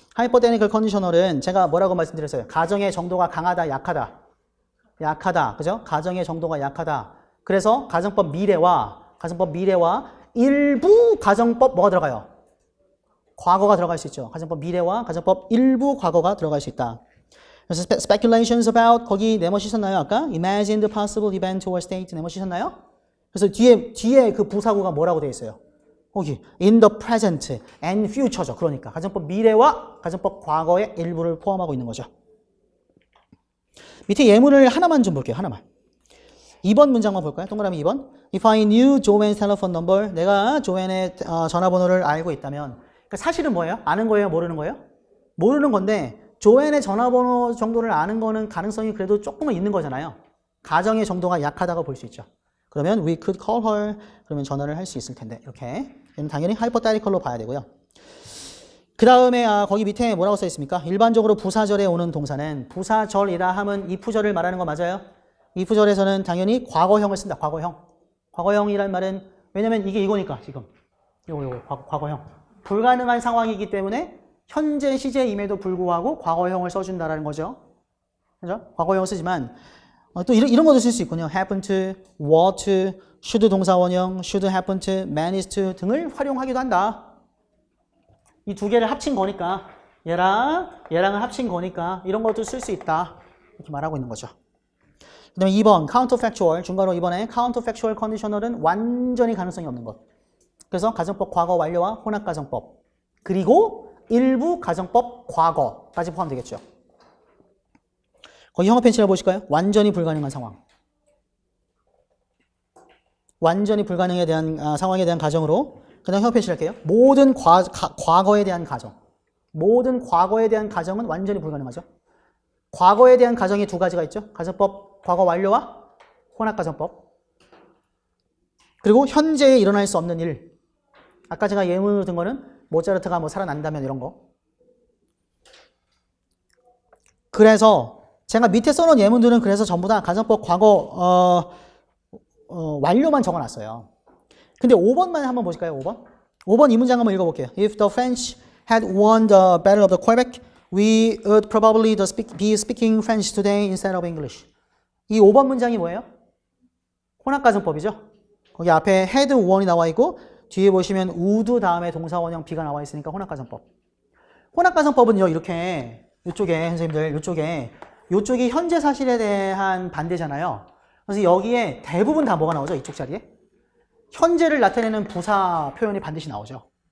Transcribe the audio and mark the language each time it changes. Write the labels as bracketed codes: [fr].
[ko] hypothetical conditional은 제가 뭐라고 말씀드렸어요? 가정의 정도가 강하다, 약하다. 그죠? 가정의 정도가 약하다. 그래서 가정법 미래와 일부 가정법 뭐가 들어가요? 과거가 들어갈 수 있죠. 가정법 미래와 가정법 일부 과거가 들어갈 수 있다. 그래서 speculations about 거기 네모시셨나요? [en] 아까 imagine the possible event or state [ko] 네모시셨나요? 그래서 뒤에 그 부사구가 뭐라고 되어 있어요? [en] 거기 in the present and future죠. [ko] 그러니까 가정법 미래와 가정법 과거의 일부를 포함하고 있는 거죠. 밑에 예문을 하나만 좀 볼게요. 하나만. 2번 문장만 볼까요? 동그라미 2번. [en] If I knew Joanne's telephone number, [ko] 내가 조앤의 전화번호를 알고 있다면, 그러니까 사실은 뭐예요? 아는 거예요? 모르는 거예요? 모르는 건데 조앤의 전화번호 정도를 아는 거는 가능성이 그래도 조금은 있는 거잖아요. 가정의 정도가 약하다고 볼 수 있죠. 그러면 [en] we could call her. [ko] 그러면 전화를 할 수 있을 텐데 이렇게. 당연히 hypothetical로 봐야 되고요. 그 다음에 거기 밑에 뭐라고 써 있습니까? 일반적으로 부사절에 오는 동사는 부사절이라 함은 이프절을 말하는 거 맞아요? 이프절에서는 당연히 과거형을 쓴다. 과거형이란 말은 왜냐면 이게 이거니까 지금 요거 과거형. 불가능한 상황이기 때문에 현재 시제임에도 불구하고 과거형을 써준다라는 거죠. 그죠? 과거형을 쓰지만 또 이런 것도 쓸 수 있군요. [en] happen to, were to, should 동사원형, should happen to, manage to [ko] 등을 활용하기도 한다. 이 두 개를 합친 거니까 얘랑을 합친 거니까 이런 것도 쓸 수 있다. 이렇게 말하고 있는 거죠. 그 다음에 2번 counterfactual 중괄호 2번에 counterfactual conditional은 완전히 가능성이 없는 것. 그래서 가정법 과거 완료와 혼합가정법 그리고 일부 가정법 과거까지 포함되겠죠. 거기 형어 펜치를 보실까요? 완전히 불가능한 상황. 완전히 불가능에 대한 상황에 대한 가정으로 그 다음 형어 펜치를 할게요. 모든 과거에 대한 가정. 모든 과거에 대한 가정은 완전히 불가능하죠. 과거에 대한 가정이 두 가지가 있죠. 가정법 과거 완료와 혼합가정법. 그리고 현재에 일어날 수 없는 일. 아까 제가 예문으로 든 거는 모차르트가 뭐 살아난다면 이런 거. 그래서 제가 밑에 써놓은 예문들은 그래서 전부 다 가정법 과거 완료만 적어놨어요. 근데 5번만 한번 보실까요? 5번 이 문장 한번 읽어볼게요. [en] If the French had won the Battle of the Quebec, we would probably be speaking French today instead of English. [ko] 이 5번 문장이 뭐예요? 혼합가정법이죠. 거기 앞에 had won이 나와 있고 뒤에 보시면 would 다음에 동사원형 be가 나와 있으니까 혼합가정법. 혼합가정법은요 이렇게 이쪽에 선생님들 이쪽이 현재 사실에 대한 반대잖아요. 그래서 여기에 대부분 다 뭐가 나오죠? 이쪽 자리에 현재를 나타내는 부사 표현이 반드시 나오죠.